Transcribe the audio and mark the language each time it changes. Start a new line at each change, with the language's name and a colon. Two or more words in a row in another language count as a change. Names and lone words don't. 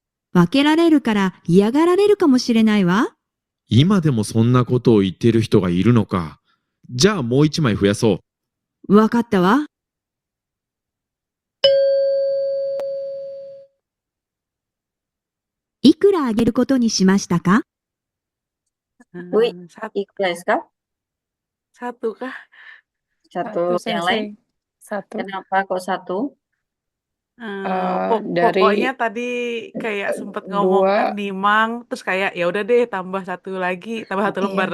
Japanese: 分けられるから嫌がられるかもしれないわ。今でもそんなことを言っている人がいるのか。じゃあもう1枚増やそう。わかったわ。いくらあげることにしましたか？
Indonesian: Wih, Satu, ikhlas kah? satu kah? Satu yang lain? Satu. Kenapa kok satu? Dari Pokoknya tadi kayak sempet ngomong kan dua, nimang, terus kayak ya udah deh tambah satu lagi, tambah satu lembar